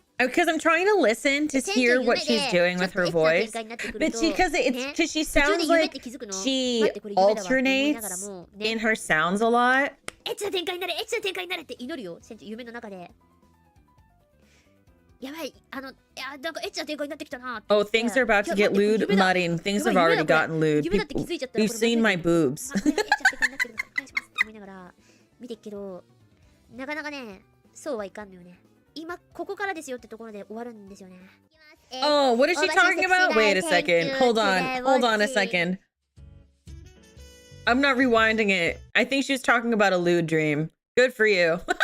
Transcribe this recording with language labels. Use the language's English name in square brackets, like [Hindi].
[English] Because I'm trying to listen to hear what she's doing with her voice, but because she sounds like she alternates in her sounds a lot. [Japanese] エッチな展開になれって祈るよ、船長夢の中で。やばい、なんかエッチな展開になってきたな。 [English] Oh, things are about to get lewd, Mudding. Things have already gotten lewd. You've seen my boobs. [Japanese] エッチな展開になってくるのか、お願いしますって思いながら見てっけど、なかなかね、そうはいかんのよね。今ここからですよってところで終わるんですよね。 [English] Oh, what is she talking about? Wait a second. Hold on a second. I'm not rewinding it. I think she was talking about a lewd dream. Good for you.